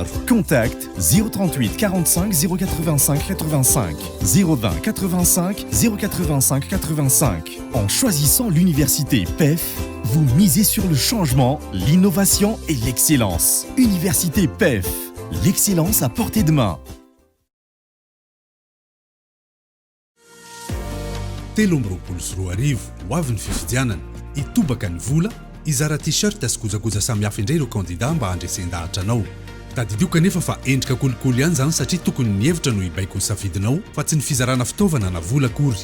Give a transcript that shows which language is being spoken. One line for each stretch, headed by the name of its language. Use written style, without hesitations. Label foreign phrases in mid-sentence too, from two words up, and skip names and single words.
French: Contact 038 45 085 85 020 85 085 85. En choisissant l'université PEF, vous misez sur le changement, l'innovation et l'excellence. Université PEF, l'excellence à portée de main.
Malagasy: Telomroapolo sy roa arivo ho avy ny fifidianana itobaka ny vola izara t-shirt sy kojakoja samihafa indray ireo kandida mba handresen-dahatra anao. Tadidio kanefa fa endrika kolokolo ihany zany satria tokony ny hevitra no ibaiko ny safidinao fa tsy ny fizarana fitaovana na vola akory.